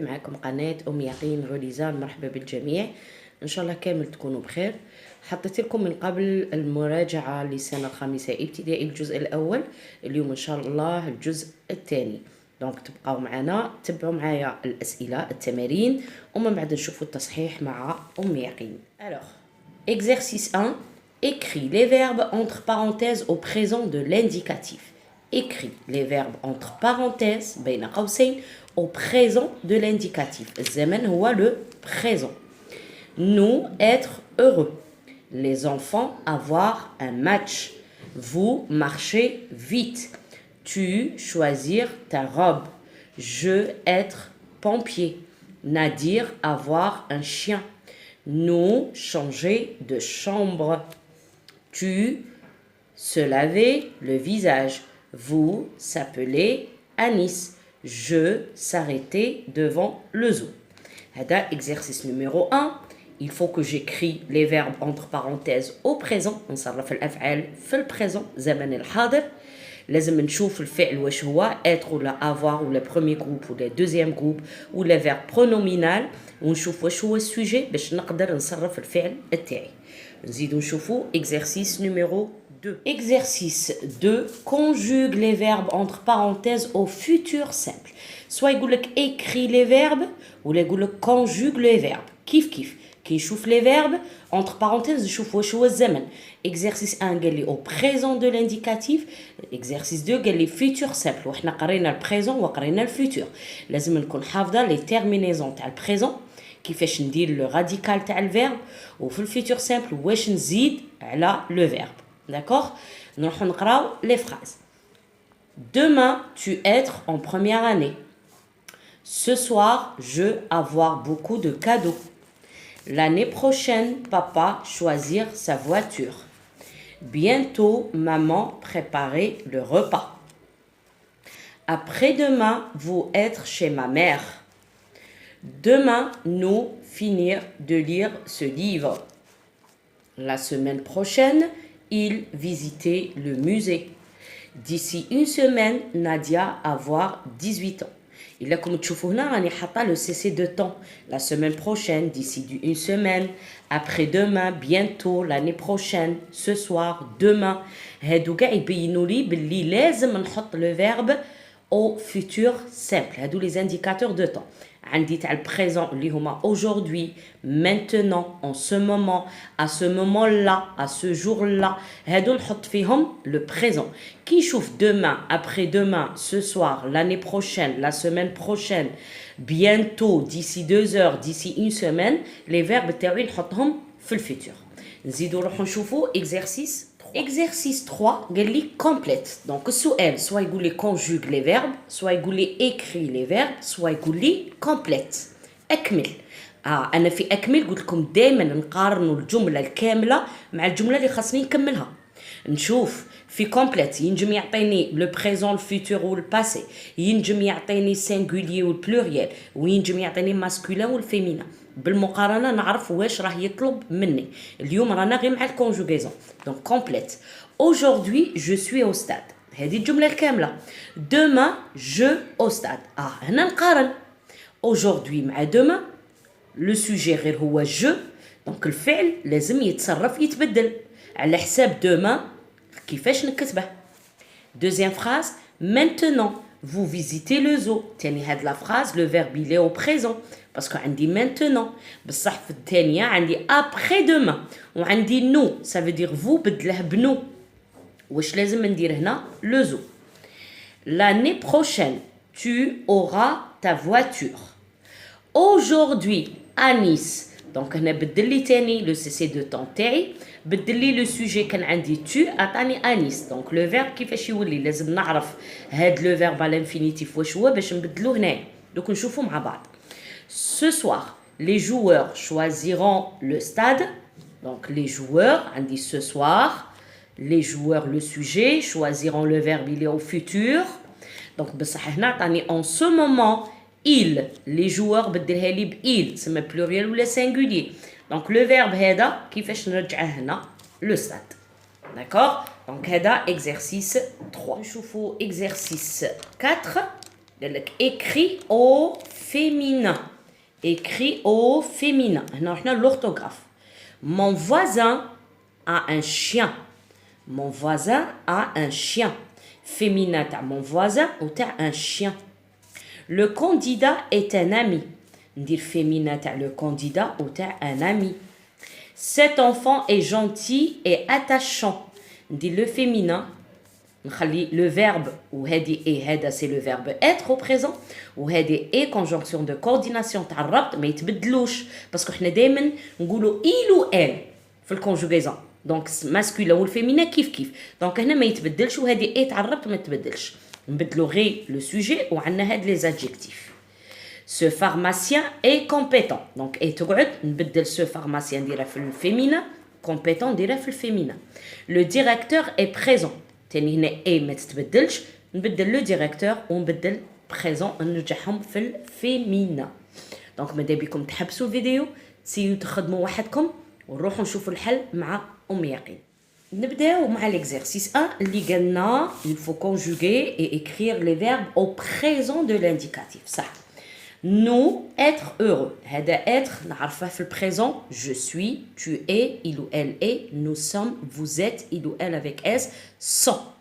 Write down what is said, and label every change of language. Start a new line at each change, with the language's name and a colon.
Arabic: معكم قناة أم يقين غليزان. مرحبا بالجميع، إن شاء الله كامل تكونوا بخير. حطيت لكم من قبل المراجعة للسنة الخامسة ابتدائي الجزء الأول، اليوم إن شاء الله الجزء الثاني. دونك تبقاو معنا، تبعوا معايا الأسئلة التمارين ومن بعد نشوفوا التصحيح مع أم يقين.
French: Alors, exercice 1, écris les verbes entre parenthèses au présent de l'indicatif. Écris les verbes entre parenthèses
Arabic: بين قوسين
French: au présent de l'indicatif.
Arabic: الزمن هو
French: le présent. Nous, être heureux. Les enfants, avoir un match. Vous, marcher vite. Tu, choisir ta robe. Je, être pompier. Nadir, avoir un chien. Nous, changer de chambre. Tu, se laver le visage. Vous, s'appeler Anis. Je, s'arrêter devant le zoo.
Arabic: هذا
French: exercice numéro 1. Il faut que j'écris les verbes entre parenthèses au présent.
Arabic: نصرف الأفعال في البريزون زمن الحاضر. لازم نشوف الفعل واش هو être ولا avoir ولا
French: premier groupe ولا deuxième groupe
Arabic: ولا
French: verbe pronominal،
Arabic: ونشوف واش هو السوجي باش نقدر نصرف الفعل التاعي. نزيدو نشوفو
French: exercice numéro 2. Exercice 2, conjugue les verbes entre parenthèses au futur simple. Soit
Arabic: يقول لك
French: écris les verbes ولا يقول لك conjugue les verbes.
Arabic: كيف كي نشوف les verbes entre parenthèses نشوف واش هو الزمن.
French: exercice 1 قال لي au présent de l'indicatif، exercice 2 قال لي futur simple،
Arabic: وحنا قرينا البريزون وقرينا الفيتور. لازم نكون حافظه لي تيرمينيزون تاع البريزون، كيفاش ندير لو راديكال تاع الفيرب، وفي الفيتور سامبل واش نزيد على لو فيرب. داكوغ، نروحو نقراو لي فراز.
French: Demain, tu être en première année. Ce soir, je avoir beaucoup de cadeaux. L'année prochaine, papa choisir sa voiture. Bientôt, maman préparer le repas. Après-demain, vous être chez ma mère. Demain, nous finir de lire ce livre. La semaine prochaine, il visiter le musée. D'ici une semaine, Nadia avoir 18 ans.
Arabic: إلا كم تشوفوا هنا راني حاطه لو سي سي دو طون.
French: La semaine prochaine, d'ici une semaine, après-demain, bientôt, l'année prochaine, ce soir, demain.
Arabic: هادو كاع يبينوا لي باللي لازم نحط لو فيرب
French: au futur simple.
Arabic: هادو لي زانديكاتور دو طون. عندي تاع البريزون اللي هما
French: aujourd'hui, maintenant, en ce moment, à ce moment-là, à ce jour-là.
Arabic: هادو نحط فيهم
French: le présent.
Arabic: كي يشوف
French: demain, après-demain, ce soir, l'année prochaine, la semaine prochaine, bientôt, d'ici 2 heures, d'ici une semaine, les verbes
Arabic: تاعي نحطهم في الفيتور. نزيدو نروحو نشوفو exercice 3.
French: Exercice 3
Arabic: قال لي
French: complète. Donc
Arabic: السؤال
French: soit
Arabic: يقول لي
French: conjugue les verbes, soit يقول لي écrit les verbes, soit يقول لي complète.
Arabic: أكمل. أنا في أكمل قلت لكم دائما نقارنوا الجملة الكاملة مع الجملة اللي خاصني نكملها. نشوف في كومبليت ينجم يعطيني لو بريزون الفيتور والباسي، ينجم يعطيني سينغوليي والبلوريال، وينجم يعطيني ماسكولين والفيمينا. بالمقارنه نعرف واش راه يطلب مني. اليوم رانا غير مع الكونجوغيزون. دونك كومبليت.
French: Aujourd'hui je suis au stade.
Arabic: هذه الجمله الكامله.
French: Demain je au stade.
Arabic: هنا نقارن
French: aujourd'hui
Arabic: مع
French: demain.
Arabic: لو سوجي غير هو جو، دونك الفعل لازم يتصرف يتبدل على حساب demain كيفاش نكتبه.
French: Deuxième phrase, maintenant vous visitez le zoo.
Arabic: تاني هاد
French: لا phrase le verbe il est au présent باسكو عندي maintenant،
Arabic: بصح في الثانيه عندي
French: après demain وعندي nous ça veut dire vous بدله بنو.
Arabic: واش لازم ندير هنا
French: le zoo. L'année prochaine tu auras ta voiture. Aujourd'hui à Nice.
Arabic: دونك هنا بدل لي تاني لو سي سي دو طون تاعي، بدل لي لو سوجي كان عندي تو عطاني انيس. دونك لو فيرب كيفاش يولي لازم نعرف هاد لو فيرب على الانفينيتيف واش هو باش نبدلوه هنايا. دوك نشوفوا مع بعض.
French: Ce soir les joueurs choisiront le stade. Donc les joueurs
Arabic: عندي
French: ce soir, les joueurs le sujet, choisiront le verbe il est au futur.
Arabic: Donc بصح هنا عطاني
French: en ce moment il, les joueurs
Arabic: بدلها لي بإل، سما بلوريال ولا سينغولير. دونك لو فيرب هذا كيفاش نرجعه هنا لو ستاد. داكوغ،
French: Donc
Arabic: هذا
French: exercice 3.
Arabic: نشوفوا
French: exercice 4.
Arabic: قال لك
French: écrit au féminin. Écrit au féminin.
Arabic: هنا رحنا
French: l'orthographe. Mon voisin a un chien. Mon voisin a un chien. Féminin
Arabic: تاع
French: mon voisin ou تاع un chien. Le candidat est un ami.
Arabic: ندير
French: féminin تاع le candidat ou تاع un ami. Cet enfant est gentil et attachant.
Arabic: ندير
French: le féminin.
Arabic: نخلي le verbe وهذه ايه هذا
French: c'est le verbe être au présent
Arabic: وهذه ايه
French: conjonction de coordination
Arabic: تاع الربط ما يتبدلوش باسكو حنا دائما نقولوا il ou elle في الكونجوغيزون دونك ماسكولين والفيمينا كيف كيف دونك هنا ما يتبدلش وهذه ايه تاع الربط ما تبدلش نبدلوا غير لو سوجي وعندنا هاد لي زادجيكتيف.
French: Ce pharmacien est compétent.
Arabic: Donc ايه تقعد نبدل
French: ce pharmacien
Arabic: نديرها في الفيمينا
French: compétent
Arabic: نديرها في الفيمينا.
French: Le directeur est présent.
Arabic: تاني هنا اي ما تتبدلش نبدل لو ديريكتور ونبدل بريزون نرجعهم في الفيمينا. دونك ماذا بكم تحبسوا الفيديو تسيو تخدموا وحدكم ونروحوا نشوفوا الحل مع يقين. نبداو مع
French: l'exercice 1
Arabic: اللي قالنا
French: il faut conjuguer et écrire les verbes au présent de l'indicatif.
Arabic: صح.
French: Nous être heureux.
Arabic: هذا
French: être
Arabic: نعرفه في البريزون
French: je suis, tu es, il ou elle est, nous sommes, vous êtes, il ou elle avec s sont.